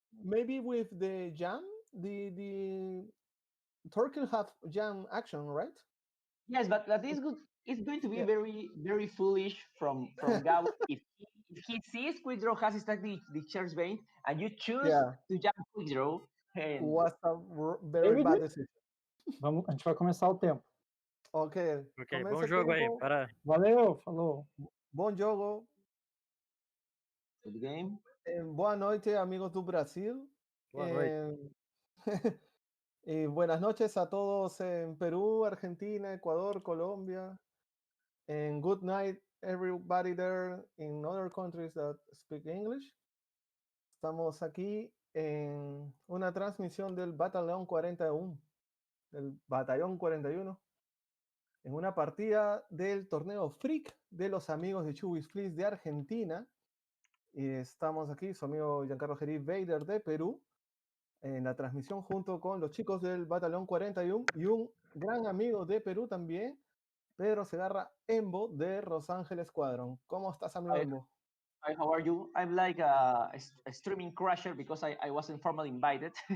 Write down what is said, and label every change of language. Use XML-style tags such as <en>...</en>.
<en>Maybe with the jam, the Turkey have jam action, right? Yes, but that is good. It's going to be very, very foolish from Gabo if he sees Quick Draw has static discharge vein and you choose to jam Quick Draw. Was a very bad decision.</en> <pt>A gente vai começar o tempo. Ok. Bom jogo aí. Valeu, falou. Bom jogo.</pt> <en>Good game.</en> <pt>Boa noite, amigos do Brasil. Boa noite.</pt> <es>Y buenas noches a todos en Perú, Argentina, Ecuador, Colombia.</es> <en>And good night, everybody there in other countries that speak English.</en> <es>Estamos aquí en una transmisión del Batalhão 41, del Batallón 41, en una partida del torneo Freak de los amigos de Chewie Fleas de Argentina. Y estamos aquí, su amigo Giancarlo Vader de Perú, en la transmisión junto con los chicos del Batallón 41 y un gran amigo de Perú también, Pedro Zegarra Embo de Los Ángeles Squadron. ¿Cómo estás, amigo Embo?</es> <en>Hi, how are you? I'm like a streaming crasher because I wasn't formally invited.</en>